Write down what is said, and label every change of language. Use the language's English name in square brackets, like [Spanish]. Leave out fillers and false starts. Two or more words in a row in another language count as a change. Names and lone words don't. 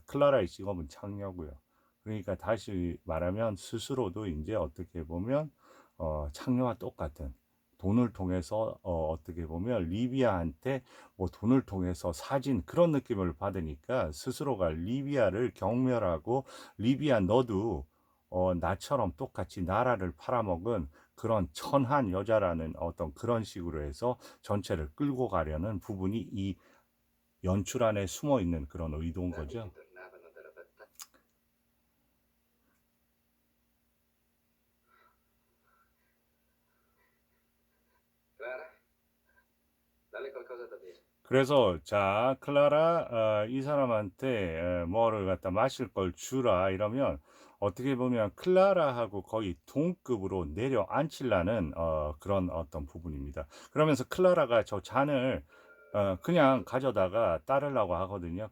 [Korean] 클라라의 직업은 창녀고요. 그러니까 다시 말하면 스스로도 이제 어떻게 보면 창녀와 똑같은 돈을 통해서 어떻게 보면 리비아한테 뭐 돈을 통해서 사진 그런 느낌을 받으니까 스스로가 리비아를 경멸하고 리비아 너도 나처럼 똑같이 나라를 팔아먹은 그런 천한 여자라는 어떤 그런 식으로 해서 전체를 끌고 가려는 부분이 이 연출 안에 숨어 있는 그런 의도인 [Italian] amici [Korean] 거죠. [Italian] tornavano dalla battaglia. Clara, dalle qualcosa da bere. [Korean] 그래서 자 클라라 이 사람한테 뭐를 갖다 마실 걸 주라 이러면 어떻게 보면 클라라하고 거의 동급으로 내려앉히려는 그런 어떤 부분입니다. 그러면서 클라라가 저 잔을 그냥 가져다가 따르려고 하거든요.